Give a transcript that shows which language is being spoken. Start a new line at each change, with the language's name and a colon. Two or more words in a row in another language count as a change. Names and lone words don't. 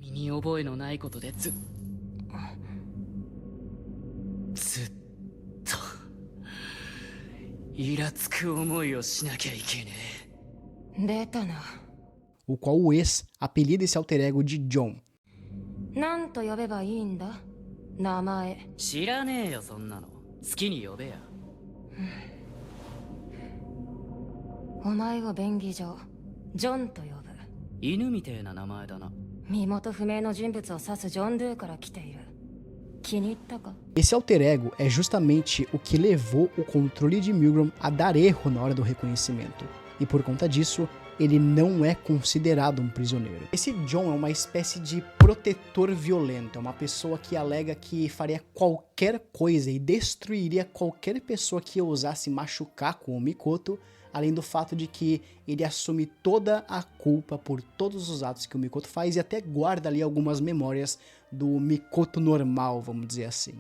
Portuguese: O qual o ex apelida esse alter ego de John.
Japanese: 知らねえよそんなの好きに呼べやお前を便宜上ジョンと呼ぶ犬みてえな名前だな身元不明の人物を指すジョン・ドゥから来ている気に入ったか
Portuguese: Esse alter ego é justamente o que levou o controle de Milgram a dar erro na hora do reconhecimento, e por conta disso ele não é considerado um prisioneiro. Esse John é uma espécie de protetor violento, é uma pessoa que alega que faria qualquer coisa e destruiria qualquer pessoa que ousasse machucar com o Mikoto, além do fato de que ele assume toda a culpa por todos os atos que o Mikoto faz e até guarda ali algumas memórias do Mikoto normal, vamos dizer assim.